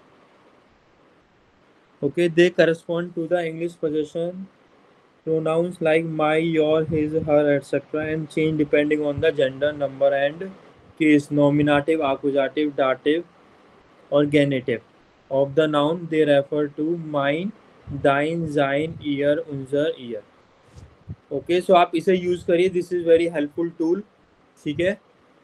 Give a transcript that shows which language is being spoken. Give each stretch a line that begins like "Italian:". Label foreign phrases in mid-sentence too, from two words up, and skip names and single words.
English: Okay, they correspond to the English possession pronouns like my, your, his, her, etc. and change depending on the gender, number and case, nominative, accusative, dative or genitive of the noun. They refer to mine, thine,
German: sein, ihr, unser, ihr.
English: Okay, so
Hindi: आप इसे यूज करिए.
English: This is very helpful tool.
Hindi: ठीक है.